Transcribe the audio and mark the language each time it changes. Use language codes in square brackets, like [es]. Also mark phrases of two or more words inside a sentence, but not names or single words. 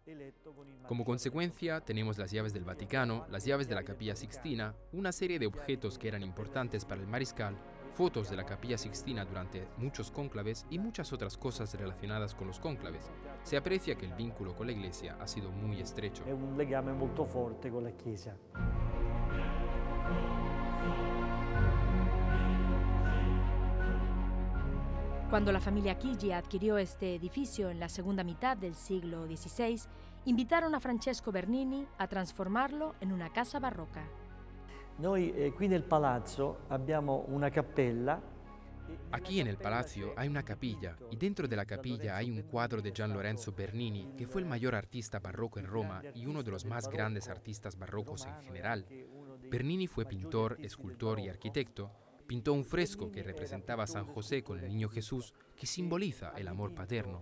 [es] Como consecuencia, tenemos las llaves del Vaticano, las llaves de la Capilla Sixtina, una serie de objetos que eran importantes para el mariscal, fotos de la Capilla Sixtina durante muchos cónclaves y muchas otras cosas relacionadas con los cónclaves. Se aprecia que el vínculo con la Iglesia ha sido muy estrecho. [it] Es un legame molto forte con la Chiesa. [es] Cuando la familia Chigi adquirió este edificio en la segunda mitad del siglo XVI, invitaron a Francesco Bernini a transformarlo en una casa barroca. [it] Noi qui nel palazzo abbiamo una cappella [es] Aquí en el palacio hay una capilla y dentro de la capilla hay un cuadro de Gian Lorenzo Bernini, que fue el mayor artista barroco en Roma y uno de los más grandes artistas barrocos en general. Bernini fue pintor, escultor y arquitecto. Pintó un fresco que representaba a San José con el niño Jesús, que simboliza el amor paterno.